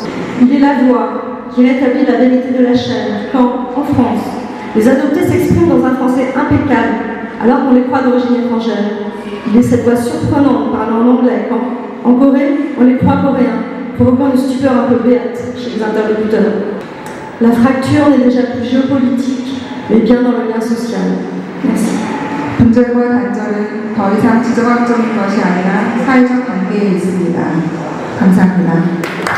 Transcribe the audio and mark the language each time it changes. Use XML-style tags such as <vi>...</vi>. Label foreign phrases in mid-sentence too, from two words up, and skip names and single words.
<fr>Il est la voix qui rétablit la vérité de la chair quand, en France, les adoptés s'expriment dans un français impeccable alors qu'on les croit d'origine étrangère. Il est cette voix surprenante parlant en anglais quand, en Corée, on les croit coréens, provoquant une stupeur un peu béate chez les interlocuteurs. La fracture n'est déjà plus géopolitique, mais bien dans le lien social. Merci.</fr> <ko>분절과 단절은 더 이상 지정학적인 것이 아니라 사회적 관계에 있습니다. 감사합니다.</ko>